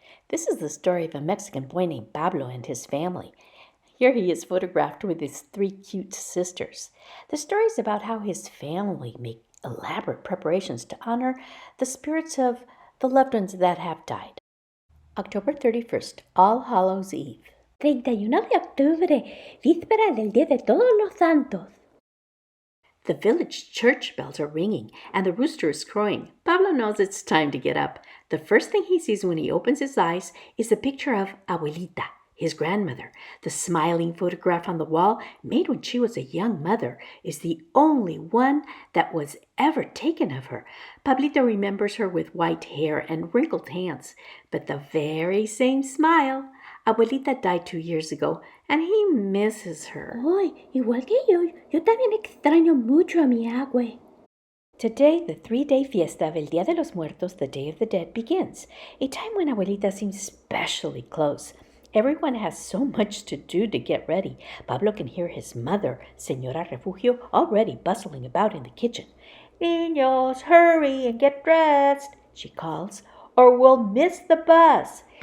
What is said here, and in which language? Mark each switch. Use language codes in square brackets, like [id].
[en] This is the story of a Mexican boy named Pablo and his family. Here he is photographed with his 3 cute sisters. The story is about how his family make elaborate preparations to honor the spirits of the loved ones that have died. October 31st, All Hallows Eve. [es] 31 de octubre, víspera del Día de Todos los Santos. [en] The village church bells are ringing and the rooster is crowing. Pablo knows it's time to get up. The first thing he sees when he opens his eyes is a picture of Abuelita, his grandmother. The smiling photograph on the wall, made when she was a young mother, is the only one that was ever taken of her. Pablito remembers her with white hair and wrinkled hands, but the very same smile. Abuelita died 2 years ago, and he misses her. [es] Ay, igual que yo también extraño mucho a mi abue. [en] Today, the 3-day fiesta of El Día de los Muertos, the Day of the Dead, begins, a time when Abuelita seems especially close. Everyone has so much to do to get ready. Pablo can hear his mother, Señora Refugio, already bustling about in the kitchen. "Niños, hurry and get dressed," she calls, "or we'll miss the bus."